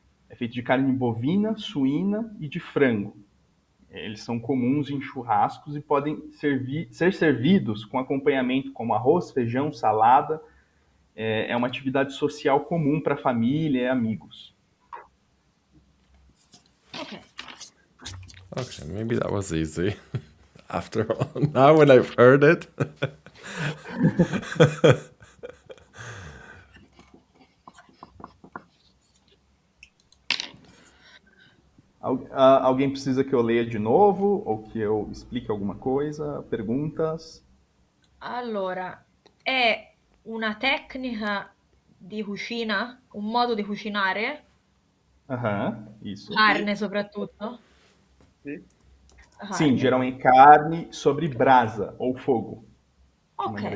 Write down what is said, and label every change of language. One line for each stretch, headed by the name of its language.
Portuguese: É feito de carne bovina, suína e de frango. Eles são comuns em churrascos e podem ser servidos com acompanhamento como arroz, feijão, salada. É uma atividade social comum para a família e amigos.
English: Okay, maybe that was easy. After all, now when I've heard it.
Portuguese: Alguém precisa que eu leia de novo ou que eu explique alguma coisa? Perguntas?
Italian: Allora, è una tecnica di cucina, un modo di cucinare,
Portuguese: Aham, isso.
Italian: carne soprattutto? Sì.
Portuguese: Sim, geralmente carne sobre brasa ou fogo, de maneira